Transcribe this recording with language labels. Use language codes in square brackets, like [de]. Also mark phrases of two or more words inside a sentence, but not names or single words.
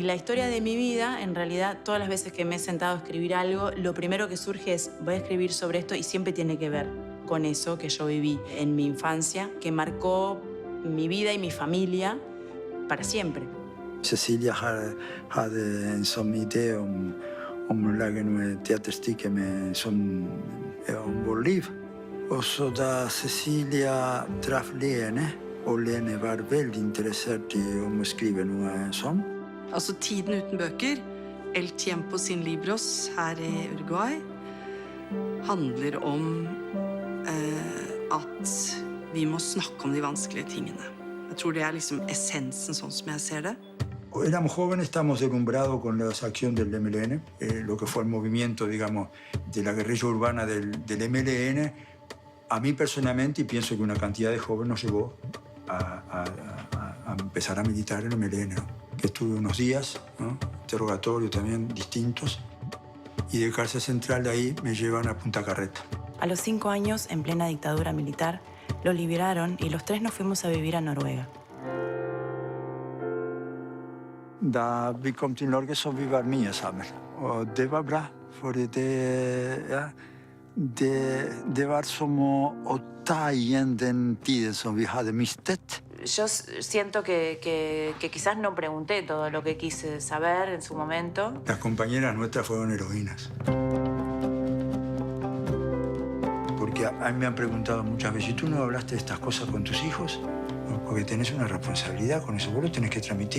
[es] Y la historia de mi vida, en realidad, todas las veces que me he sentado a escribir algo, lo primero que surge es, voy a escribir sobre esto y siempre tiene que ver con eso que yo viví en mi infancia, que marcó mi vida y mi familia para siempre. [no] Cecilia hade en sån idé om lage noe teaterstykke om vårt liv. Og så da Cecilia traff Lene, og Lene var veldig interessert om å skrive noe sånn. Altså Tiden uten bøker, El tiempo sin libros her i Uruguay, handler om at vi må snakke om de vanskelige tingene. Jeg tror det er liksom essensen sånn som jeg ser det. [es] Éramos jóvenes, estábamos deslumbrados con la acción del MLN, lo que fue el movimiento, digamos, de la guerrilla urbana del MLN. A mí personalmente, y pienso que una cantidad de jóvenes nos llevó a empezar a militar en el MLN, ¿no? Que estuve unos días, ¿no? Interrogatorio también distintos, y de cárcel central de ahí me llevan a Punta Carreta. A los 5 años, en plena dictadura militar, lo liberaron y los 3 nos fuimos a vivir a Noruega. [no] Da vi kom til Norge, så vi var mye sammen. Og det var bra, for det var som å ta igjen den tiden som vi hadde mistet. [es] Yo siento que quizás no pregunté todo lo que quise saber en su momento. Las compañeras nuestras fueron heroínas. Porque a mí me han preguntado muchas veces, ¿tú no hablaste de estas cosas con tus hijos? Porque tenés una responsabilidad con eso, vos lo tenés que transmitir.